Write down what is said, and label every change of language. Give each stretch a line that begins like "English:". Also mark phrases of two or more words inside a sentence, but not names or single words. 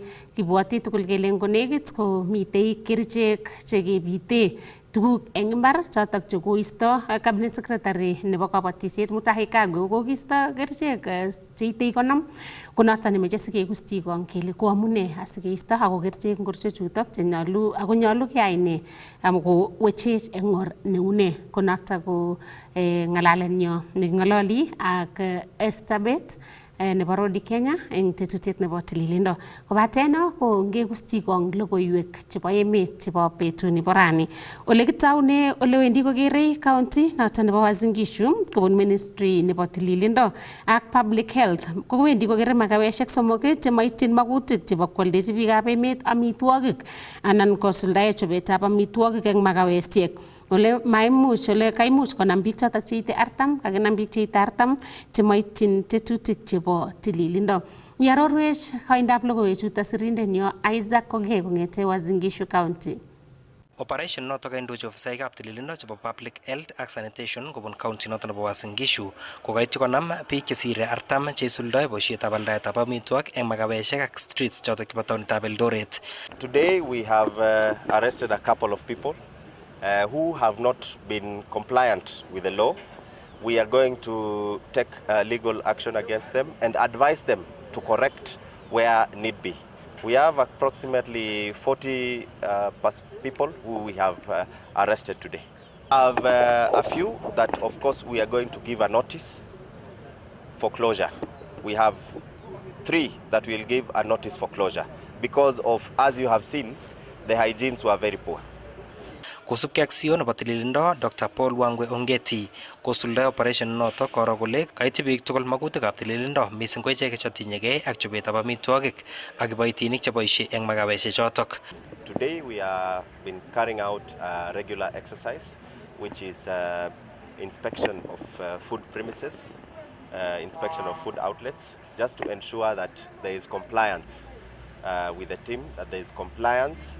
Kalenjin: Kibwoti tugul kele ngonekit komitei kerichek chekebite tuguk eng imbar chotok chekoisto
English: cabinet secretary
Kalenjin: nebo kabatisiet Mutahi Kagwe kokiisto kerichek cheitei 50 konotok nemeche sikekuschi kong kele ko amune asikeisto ako kerichek ngorcho chutok chenyolu ako nyolu keyai ne amukowechech eng or neune konotok ko ng'alalenyo neking'ololi ak Estabet nebo Rodi Kenya eng tetutiet nebo tililindo. Kobate no ko ngekuschi kong logoiwek chebo emet chebo betuni bo rani. Ole kitaune ole wendi kokerei county noto nebo Uasin Gishu kobun ministry nebo tililindo ak
English: public health
Kalenjin: ko wendi kokere makaweshek somok chemaityin makutik chebo kwaldechi biikab emet amitwogik anan kosuldae chobetab amitwogik eng makawesiek. Ole kaimuch konam biik chotok cheite 40, kakinam biik cheite 40 chemaityin tetutik chebo tililindo. Iarorwech koindab logoiwechutok sirindenyo Isaac Koge kong'ete Uasin Gishu County. Operation notok kaindochi ofisaekab tililindo chebo
English: public health
Kalenjin: ak sanitation kobun county notok nebo Uasin Gishu kokaityi konam biik chesire 40 cheisuldoe boisietab aldaetab amitwogik eng makaweshek ak streets chotok chebo taonitab Eldoret.
English: Today we have arrested a couple of people who have not been compliant with the law. We are going to take legal action against them and advise them to correct where need be. We have approximately 40 people who we have arrested today. I have a few that of course we are going to give a notice for closure. We have 3 that will give a notice for closure because of, as you have seen, the hygienes were very poor.
Kalenjin: Kosubkei ak CEO nebo tililindo Dr. Paul Wangwe Ongeti kosuldae operation notok koro kole kaityi biik tugul makutikab tililindo mising ko icheket chetinyegei ak chobetab amitwogik ak kiboitinik cheboisie eng makaweshek chotok.
English: Today we have been carrying out a regular exercise which is inspection of food premises, inspection of food outlets, just to ensure that there is compliance with the team, that there is compliance.